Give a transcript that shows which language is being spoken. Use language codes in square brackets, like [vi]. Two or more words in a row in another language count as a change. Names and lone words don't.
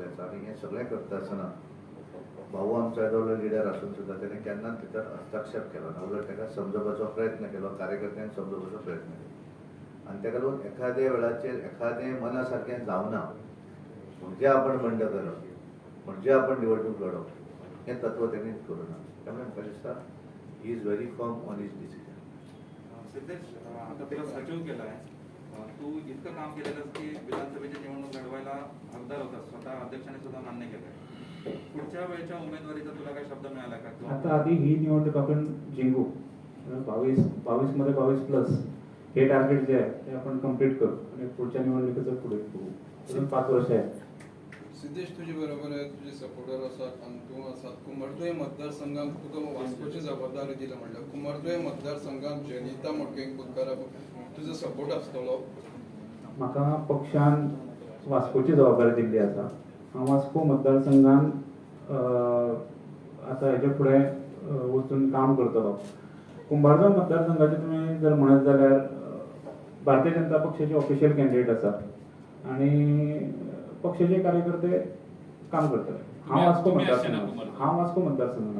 [kok] आसा आनी हें सगळें करता आसतना भाऊ आमचो येदोलो लिडर आसून सुद्दां तेणें केन्नाच भितर हस्तक्षेप केलो ना उलट ताका समजोवपाचो प्रयत्न केलो कार्यकर्त्यांक समजोवपाचो प्रयत्न केलो आनी ताका लागून एखाद्या वेळाचेर एखादें मना सारकें जावना म्हणजे आपण बंड करप म्हणजे आपण निवडणूक लडप हें तत्व तेणें करूं ना त्यामुळे म्हाका दिसता [en] he is very firm on his decision [mr] सिद्धेश आता तुला सचिव केलाय तू इतकं काम केलेलं की विधानसभेची निवडणूक लढवायला हकदार होता स्वतः अध्यक्षाने सुद्धा मान्य केलंय पुढच्या वेळच्या उमेदवारीचा तुला काय शब्द मिळाला का किंवा आता आधी ही निवडणूक आपण जिंकू 22 मध्ये 22+ हे टार्गेट जे आहे ते आपण कम्प्लीट करू आणि पुढच्या निवडणुकीचं पुढे बघू अजून 5 वर्ष आहे [kok] सिद्धेश [mr] तुझे बरोबर आहे [kok] तुझे सपोर्टर आसात आणि तू आसात कुमारजुंवे मतदारसंघात तुका वास्कोची जबाबदारी दिला म्हणल्यार कुमारजुंवे मतदारसंघात जयनिता मडकयकर तुजो सपोर्ट आसतलो म्हाका पक्षान वास्कोची जबाबदारी दिल्ली आसा हांव वास्को मतदारसंघान आता हेच्या फुडें वचून काम करतलो कुंभारजुंवे मतदारसंघाचे तुमी जर म्हणत जाल्यार भारतीय जनता पक्षाचे [en] official candidate [kok] आसा आणि पक्षाचे कार्यकर्ते काम करतले हांव वास्को मतदारसंघान